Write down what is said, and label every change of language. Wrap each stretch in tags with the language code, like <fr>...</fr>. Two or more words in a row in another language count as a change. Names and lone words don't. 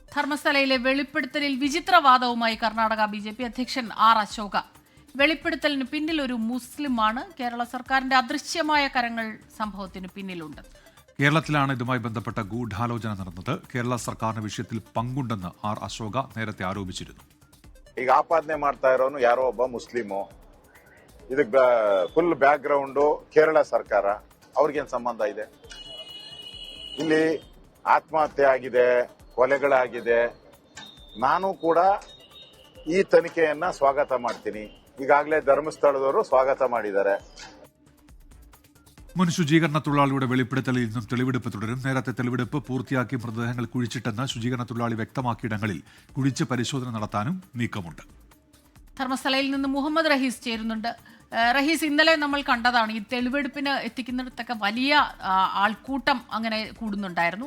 <ml>ധർമ്മസ്ഥലയിലെ വെളിപ്പെടുത്തലിൽ വിചിത്രവാദവുമായി കർണാടക ബിജെപി അധ്യക്ഷൻ ആർ അശോക. വെളിപ്പെടുത്തലിന് പിന്നിൽ ഒരു മുസ്ലിമാണ്. കേരള സർക്കാരിന്റെ അദൃശ്യമായ കരങ്ങൾ സംഭവത്തിന് പിന്നിലുണ്ട്. കേരളത്തിലാണ് ഇതുമായി ബന്ധപ്പെട്ട ഗൂഢാലോചന നടന്നത്. കേരള സർക്കാരിന്റെ വിഷയത്തിൽ പങ്കുണ്ടെന്ന് ആർ അശോക നേരത്തെ ആരോപിച്ചിരുന്നു.</ml> <kn>ಈಗ ಆಪಾದನೆ ಮಾಡ್ತಾ ಇರೋನು ಯಾರೋ ಒಬ್ಬ ಮುಸ್ಲಿಮು. ಇದಕ್ಕೆ</kn> <en>full back ground</en> <kn>ಕೇರಳ ಸರ್ಕಾರ. ಅವ್ರಿಗೇನು ಸಂಬಂಧ ಇದೆ? ಇಲ್ಲಿ ಆತ್ಮಹತ್ಯೆ ಆಗಿದೆ, ಕೊಲೆಗಳಾಗಿದೆ. ನಾನು ಕೂಡ ಈ ತನಿಖೆಯನ್ನ ಸ್ವಾಗತ ಮಾಡ್ತೀನಿ. ಈಗಾಗಲೇ ಧರ್ಮಸ್ಥಳದವರು ಸ್ವಾಗತ ಮಾಡಿದ್ದಾರೆ.</kn> <ml>മുൻ ശുചീകരണ തൊഴിലാളിയുടെ വെളിപ്പെടുത്തലിൽ നിന്നും തെളിവെടുപ്പ് തുടരും. നേരത്തെ തെളിവെടുപ്പ് പൂർത്തിയാക്കി മൃതദേഹങ്ങൾ കുഴിച്ചിട്ടെന്ന് ശുചീകരണ തൊഴിലാളി വ്യക്തമാക്കിയിടങ്ങളിൽ കുഴിച്ച് പരിശോധന നടത്താനും നീക്കമുണ്ട്. ധർമ്മസ്ഥലയിൽ നിന്ന് മുഹമ്മദ് റഹീസ് ചേരുന്നുണ്ട്. റഹീസ്, ഇന്നലെ നമ്മൾ കണ്ടതാണ് ഈ തെളിവെടുപ്പിന് എത്തിക്കുന്നിടത്തൊക്കെ വലിയ ആൾക്കൂട്ടം അങ്ങനെ കൂടുന്നുണ്ടായിരുന്നു.</ml>